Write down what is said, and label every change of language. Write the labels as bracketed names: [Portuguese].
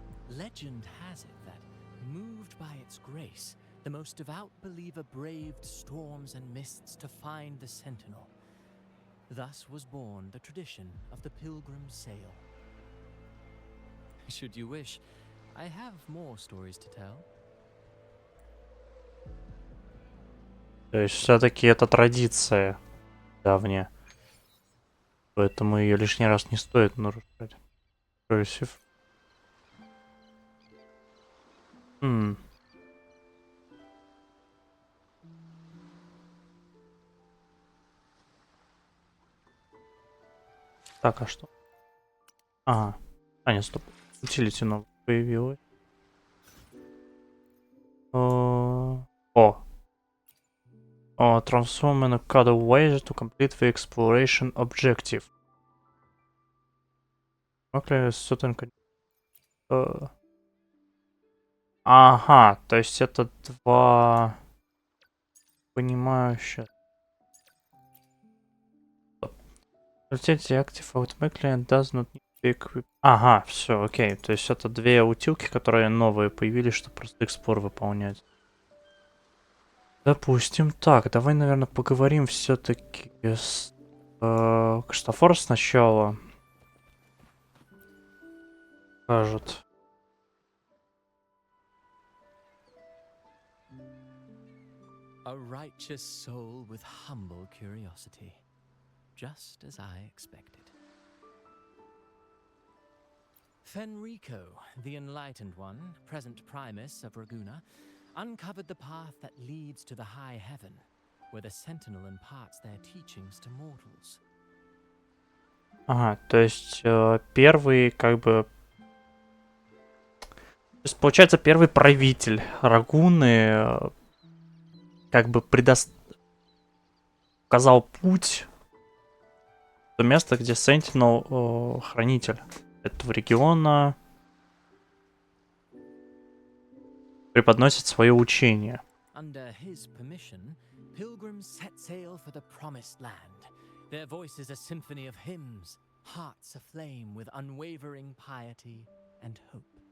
[English] Legend has it that, moved by its grace, the most devout believer braved storms and mists to find the Sentinel. Thus was born the tradition of the Pilgrim's Sail. Should you wish, I have more stories to tell. [Russian] То есть все-таки это традиция давняя. Поэтому ее лишний раз не стоит нарушать. [English] Progressive. [Russian] Так, а что? Ага. А, нет, стоп. Утилити новое появилось. О. [English] Transform in a code way to complete the exploration objective. Okay, certain... [Russian] Ага, то есть это два... Понимаю сейчас. [English] Active automatically and does not need to be equipped. [Russian] Ага, все, окей. То есть это две утилки, которые новые появились, чтобы просто эксплор выполнять. Допустим. Так, давай, наверное, поговорим все-таки с Кристофор сначала. Скажет. [English] A righteous soul with humble curiosity. Just as I expected. Fenrico, the Enlightened One, present Primus of Raguna, uncovered the path that leads to the high heaven, where the Sentinel imparts their teachings to mortals. [Russian] Ага, то есть первый, как бы... То есть, получается, первый правитель Рагуны как бы указал путь то место, где Sentinel хранитель этого региона преподносит свое учение. [English] Under his permission, pilgrims set sail for the promised land. Their voices a symphony of hymns, hearts aflame with unwavering piety and hope.